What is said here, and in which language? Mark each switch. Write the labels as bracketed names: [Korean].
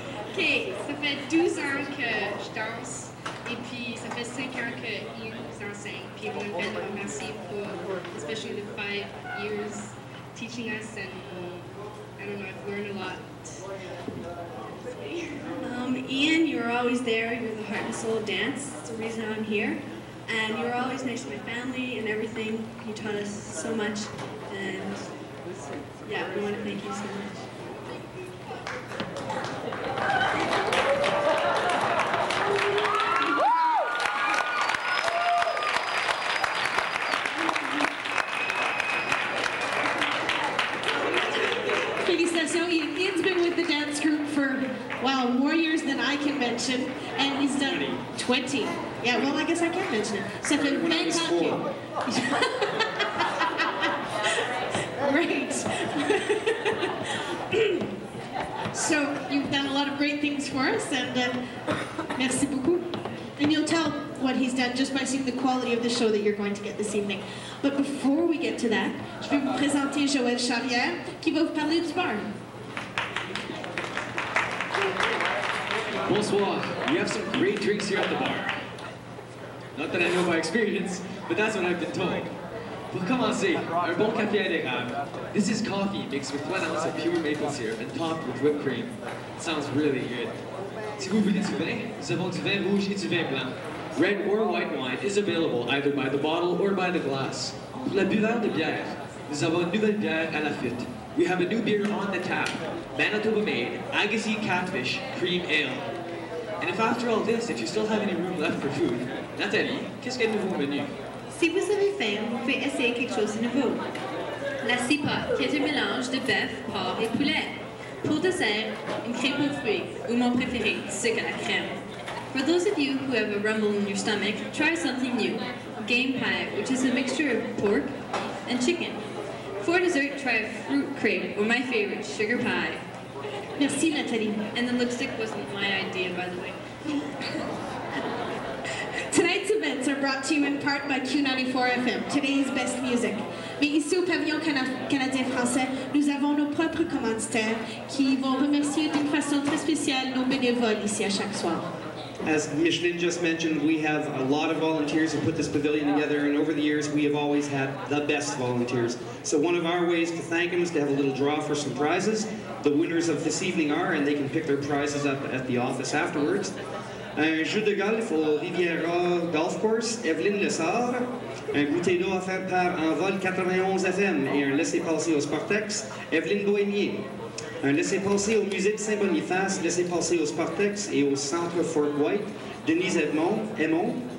[French] Ok, ça fait 12 ans que je danse, et puis ça fait 5 ans que Ian nous enseigne, puis on veut le remercier pour, [English] especially the 5 years teaching us, and I don't know, I've learned a lot. Ian, you're always there. You're the heart and soul of dance. That's the reason I'm here. And you're always next to my family and everything. You taught us so much. And yeah, we want to thank you so much. [French] Félicitations. [English] Ian's been with the dance group for, wow, more years than I can mention. And he's done 20. Yeah, well, I guess I can't mention it. [French] Ça fait 20 ans [English] Great. So, you've done a lot of great things for us, and [French] merci beaucoup. [English] And you'll tell what he's done just by seeing the quality of the show that you're going to get this evening. But before we get to that, [French] je vais vous présenter Joël Charrière, qui va vous parler du bar. Bonsoir. [English] We have some great drinks here at the bar. Not that I know by experience, but that's what I've been told. [French] Pour commencer, un bon café à l'érable. [English] This is coffee mixed with 1 ounce of pure maple syrup and topped with whipped cream. It sounds really good. [French] Si vous voulez du vin, nous avons du vin rouge et du vin blanc. [English] Red or white wine is available either by the bottle or by the glass. [French] Pour la buveur de bière, nous avons une nouvelle bière à la flûte. [English] We have a new beer on the tap, Manitoba made, Agassiz Catfish Cream Ale. And if after all this, if you still have any room left for food, Nathalie, [French] qu'est-ce qu'il y a de nouveau au menu? Si vous avez faim, vous pouvez essayer quelque chose de nouveau. La cipote, qui est un mélange de bœuf, porc et poulet. Pour dessert, une crêpe aux fruits, ou mon préféré, sucre à la crème. [English] For those of you who have a rumble in your stomach, try something new. Game pie, which is a mixture of pork and chicken. For dessert, try a fruit crepe, or my favorite, sugar pie. [French] Merci, Nathalie. [English] And the lipstick wasn't my idea, by the way. Tonight's events are brought to you in part by Q94 FM, today's best music. [French] Mais ici au Pavillon canadien français, nous avons nos propres commanditaires qui vont remercier d'une façon très spéciale nos bénévoles ici à chaque soir. [English] As Micheline just mentioned, we have a lot of volunteers who put this pavilion together, and over the years we have always had the best volunteers. So one of our ways to thank them is to have a little draw for some prizes. The winners of this evening are, and they can pick their prizes up at the office afterwards. [French] Un jeu de golf au Riviera Golf Course, Evelyne Lessard. Un goûter d'eau offert par Envol 91 FM et un laissez-passer au Sportex, Evelyne Bohémier. Un laissez-passer au musée de Saint-Boniface, laissez-passer au Sportex et au centre Fort White, Denise Aymon.